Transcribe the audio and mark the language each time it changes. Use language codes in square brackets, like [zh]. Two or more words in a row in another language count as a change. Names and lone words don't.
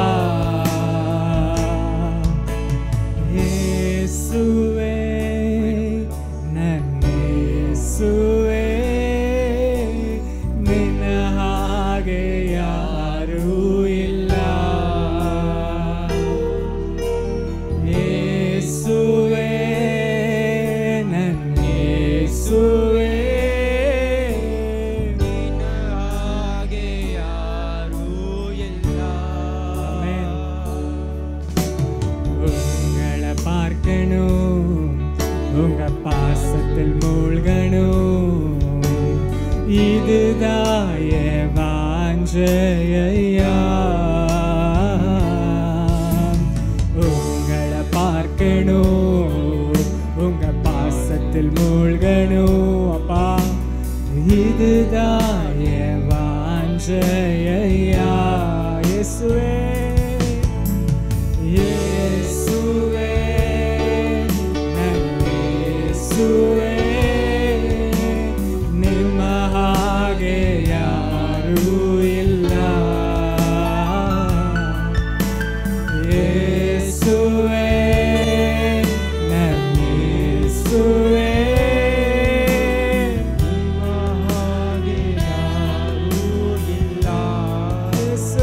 [kn] ಯೇಸುವೆ, ನನ್ನ ಯೇಸುವೆ, ನಿನ್ನ ಹಾಗೆ ಯಾರೂ ಇಲ್ಲ. ಯೇಸುವೆ, ನನ್ನ ಯೇಸುವೆ, ನಿನ್ನ ಹಾಗೆ ಯಾರೂ ಇಲ್ಲ. [ta] உங்கள பார்க்கணும், உங்க பாசத்தில் மூழ்கணும், இதுதான் என் வாஞ்சையா. உங்கள பார்க்கணும், உங்க பாசத்தில் மூழ்கணும் அப்பா, இதுதான் என் வாஞ்சையா. இயேசுவே, இயேசுவே, [kn] ನನ್ನ ಯೇಸುವೆ, ನಿಮ್ಮ ಹಾಗೆ ಯಾರೂ ಇಲ್ಲ. ಯೇಸುವೆ, ನನ್ನ ಯೇಸುವೆ, ನಿಮ್ಮ ಹಾಗೆ ಯಾರೂ ಇಲ್ಲ.